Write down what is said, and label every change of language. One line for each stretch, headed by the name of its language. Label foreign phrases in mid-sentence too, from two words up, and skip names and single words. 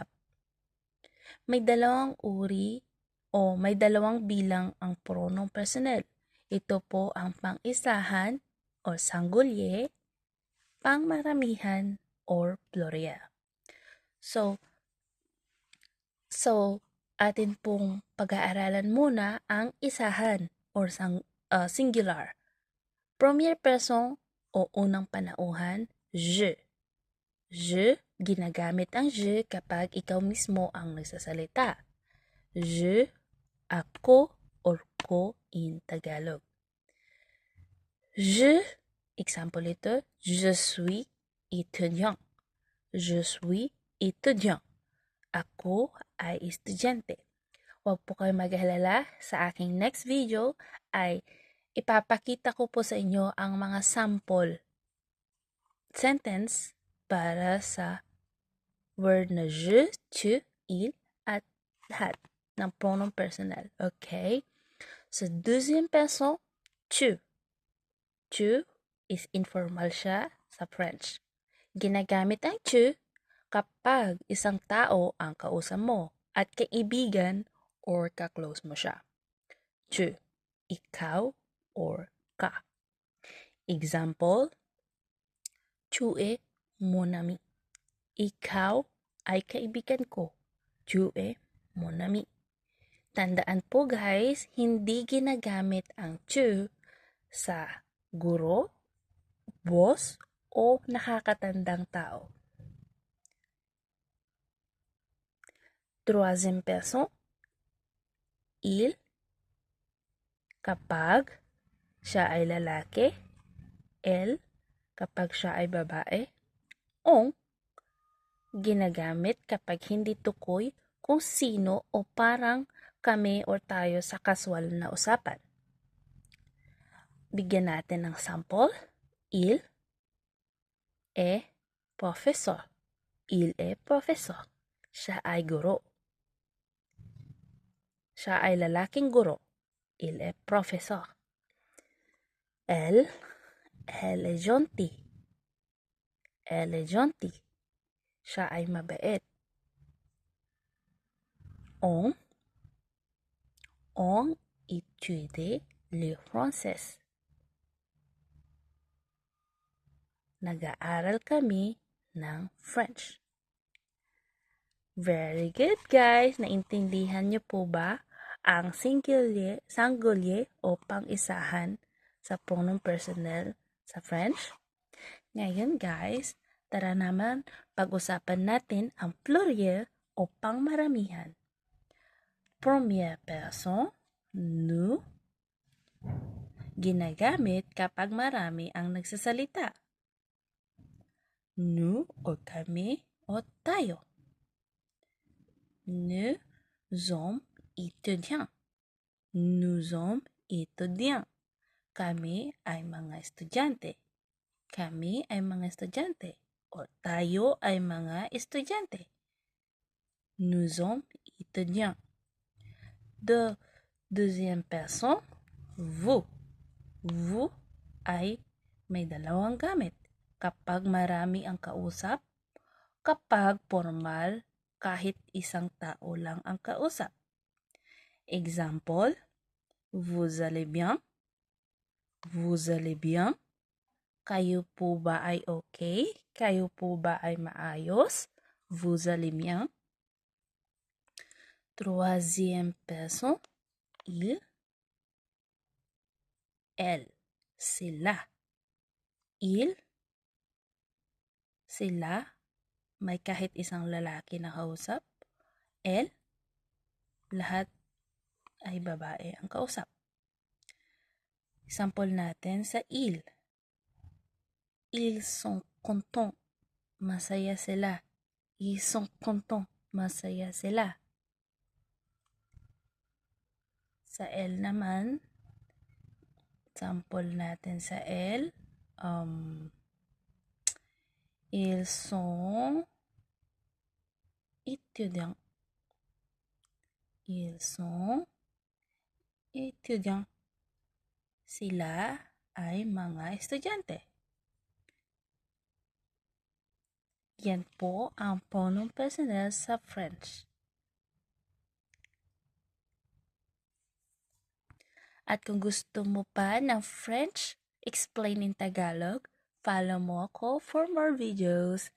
Filipino: May dalawang uri o may dalawang bilang ang pronoun personal. Ito po ang pang-isahan o singulier, pangmaramihan or plurial. So atin pong pag-aaralan muna ang isahan
English: or singular.
Filipino: Premier person o unang panauhan, je. Je, ginagamit ang je kapag ikaw mismo ang nagsasalita. Je, ako, or ko
English: in Tagalog.
Filipino: Je, example ito,
French: je suis étudiant. Je suis étudiant.
Filipino: Ako ay estudyante. Huwag po kayo mag-alala, sa aking
English: next video
Filipino: ay ipapakita ko po sa inyo ang mga
English: sample sentence
Filipino: para sa word na je, tu, il, at lahat ng pronoun personal. Okay? So, deuxième person, tu. Tu
English: is informal
Filipino: siya sa French. Ginagamit ang tu kapag isang tao ang kausap mo at kaibigan or ka-close mo siya. Tu, ikaw or ka. Example,
French: tu es mon ami.
Filipino: Ikaw ay kaibigan ko.
French: Tu es mon ami.
Filipino: Tandaan po guys, hindi ginagamit ang tu sa guro, boss, o nakakatandang tao. Troisième person, il, kapag siya ay lalaki, el, kapag siya ay babae, ong, ginagamit kapag hindi tukoy kung sino o parang kami o tayo sa casual na usapan. Bigyan natin ng sample.
French: Il est professeur. Il est professeur.
Filipino: Siya ay guro. Siya ay lalaking guro.
French: Il est professeur. Elle est gentille. Elle est gentille.
Filipino: Siya ay mabait.
French: On étudie le français.
Filipino: Nag-aaral kami ng French.
English: Very good guys!
Filipino: Naintindihan niyo po ba ang singulier o pang-isahan sa pronoun personal sa French? Ngayon guys, tara naman pag-usapan natin ang pluriel o pangmaramihan. Première person, nous, ginagamit kapag marami ang nagsasalita. Nous o kami o tayo.
French: Nous sommes étudiants. Nous sommes étudiants.
Filipino: Kami ay mga estudyante. Kami ay mga estudyante. O tayo ay mga estudyante.
French: Nous sommes étudiants. Deuxième personne, vous.
Filipino: Vous ay may dalawang gamit. Kapag marami ang kausap, kapag formal, kahit isang tao lang ang kausap. Example,
French: vous allez bien? Vous allez bien?
Filipino: Kayo po ba ay okay? Kayo po ba ay maayos?
French: Vous allez bien?
Filipino: Troisième person, il, elle. Sila. Il, sila. May kahit isang lalaki na kausap. Elle, lahat ay babae ang kausap. Sample natin sa il.
French: Ils sont contents.
Filipino: Masaya sila.
French: Ils sont contents.
Filipino: Masaya sila. Sa elle naman, sample natin sa elle.
French: Ils sont étudiants. Ils sont étudiants.
Filipino: Sila ay mga estudyante. Yan po ang pronoun personal sa French. At kung gusto mo pa ng French
English: explain in Tagalog,
Filipino: follow mo ako
English: for more videos.